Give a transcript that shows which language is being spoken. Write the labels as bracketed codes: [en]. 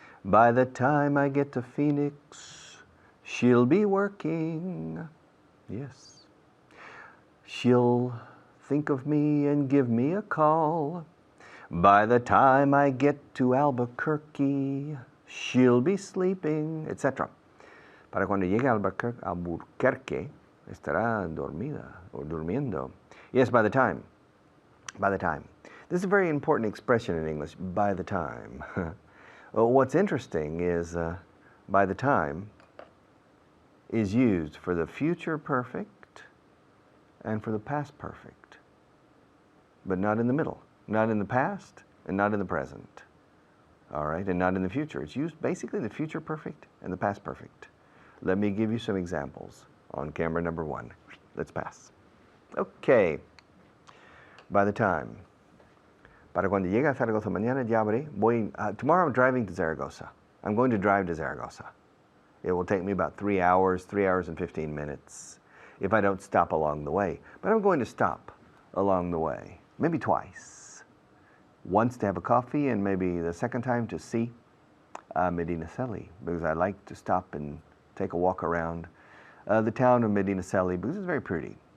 [en] By the time I get to Phoenix, she'll be working. Yes. She'll think of me and give me a call. By the time I get to Albuquerque, she'll be sleeping, etc. [es] Para cuando llegue a Albuquerque, estará dormida o durmiendo. [en] Yes, by the time. By the time. This is a very important expression in English, by the time. Well, what's interesting is by the time is used for the future perfect and for the past perfect, but not in the middle, not in the past and not in the present, all right, and not in the future. It's used basically the future perfect and the past perfect. Let me give you some examples on camera number 1. Let's pass. Okay, by the time. [es] Para cuando llegue a Zaragoza mañana ya habré. [en] Tomorrow I'm driving to Zaragoza. I'm going to drive to Zaragoza. It will take me about 3 hours, 3 hours and 15 minutes. If I don't stop along the way. But I'm going to stop along the way, maybe twice. Once to have a coffee, and maybe the second time to see Medinaceli, because I like to stop and take a walk around the town of Medinaceli, because it's very pretty.